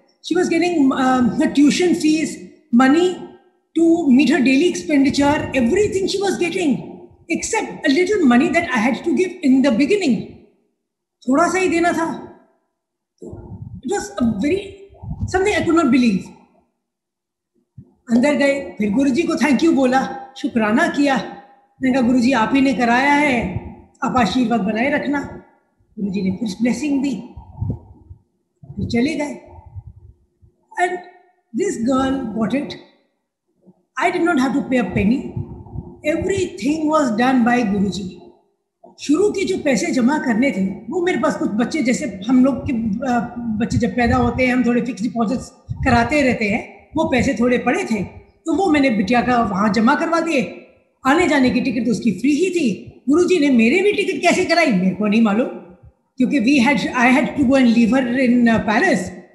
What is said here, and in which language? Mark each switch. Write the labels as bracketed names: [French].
[English] She was getting her tuition fees, money to meet her daily expenditure, everything she was getting, except a little money that I had to give in the beginning. [Hindi] थोड़ा सा ही देना था. [English] It was something I could not believe. [Hindi] अंदर गए, फिर गुरुजी को thank you बोला, शुक्राना किया. मैंने कहा गुरुजी आप ही ने कराया है, आप आशीर्वाद बनाए रखना. गुरुजी ने फिर ब्लेसिंग दी, फिर चले गए. [English] And this girl got it. I did not have to pay a penny. Everything was done by Guruji. [Hindi] शुरू के जो पैसे जमा करने थे वो मेरे पास, कुछ बच्चे जैसे हम लोग के बच्चे जब पैदा होते हैं हम थोड़े फिक्स डिपॉजिट्स कराते रहते हैं, वो पैसे थोड़े पड़े थे, तो वो मैंने बिटिया का वहाँ जमा करवा दिए. आने जाने की टिकट तो उसकी फ्री ही थी. गुरुजी ने मेरे भी टिकट कैसे कराई मेरे को नहीं मालूम, क्योंकि [English] I had to go and leave her in Paris.